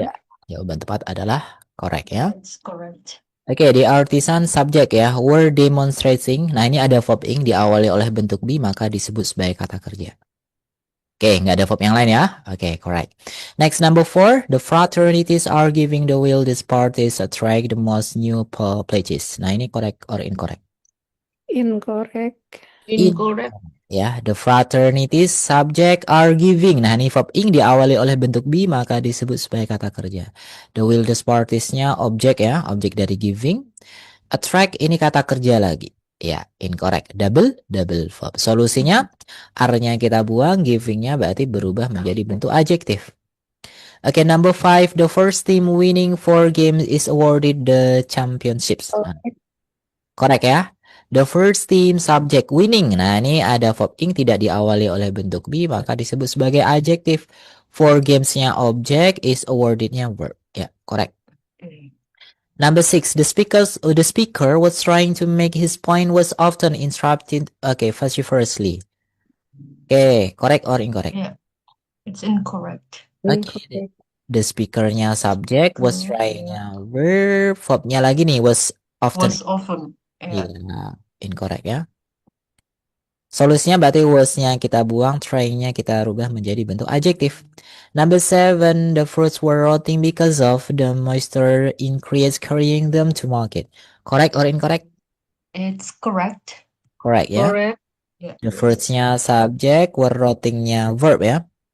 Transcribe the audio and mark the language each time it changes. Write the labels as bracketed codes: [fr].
[id] Iya, jawaban tepat adalah correct ya. [en] It's correct. Oke, the artisan subject ya, were demonstrating. [id] Nah, ini ada verb ing diawali oleh bentuk be, maka disebut sebagai kata kerja. Oke, nggak ada verb yang lain ya. [en] Oke, correct. Next, number 4. The fraternities are giving the wildest parties attract the most new pledges. [id] Nah, ini [en] correct or incorrect? Incorrect. Incorrect. Ya, the fraternities subject are giving. [id] Nah, ini verb ing diawali oleh bentuk be, maka disebut sebagai kata kerja. [en] The wildest parties- [id] nya objek ya, objek dari giving. Attract ini kata kerja lagi. Ya, incorrect. [en] Double verb. [id] Solusinya, R-nya kita buang, giving-nya berarti berubah menjadi bentuk adjektif. [en] Oke, number 5. The first team winning 4 games is awarded the championships. Nah, correct ya. The first team subject winning. [id] Nah, ini ada verb ing tidak diawali oleh bentuk be, maka disebut sebagai adjektif. [en] 4 games-nya objek, is awarded-nya verb. Ya, correct. Number 6, the speaker was trying to make his point was often interrupted. Okay, vociferously. Okay, correct or incorrect? Yeah, it's incorrect. Okay, the speaker-nya subject, was trying-nya verb, verb-nya lagi nih was often. Was often. Yeah. [id] Iya, incorrect ya. Solusinya berarti was-nya kita buang, trying-nya kita rubah menjadi bentuk adjektif. [en] Number 7, the fruits were rotting because of the moisture increase carrying them to market. Correct or incorrect? It's correct. Correct ya. Correct. Yeah. The fruits-nya subject, were rotting-nya verb ya.